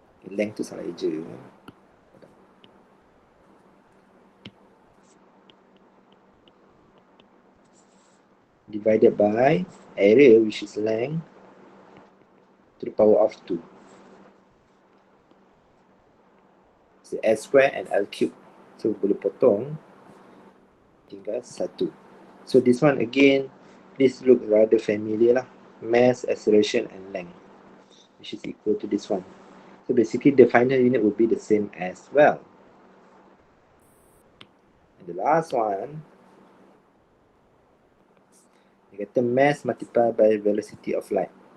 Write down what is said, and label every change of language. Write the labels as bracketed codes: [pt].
[ms] Length tu salah eja. [en] Divided by area, which is length to the power of 2. So S square and L cube. [ms] So boleh potong, tinggal 1. [en] So this one again, this look rather familiar lah. Mass, acceleration and length, which is equal to this one. So basically the final unit would be the same as well. And the last one, [ms] dia kata [en] mass multiplied by velocity of light.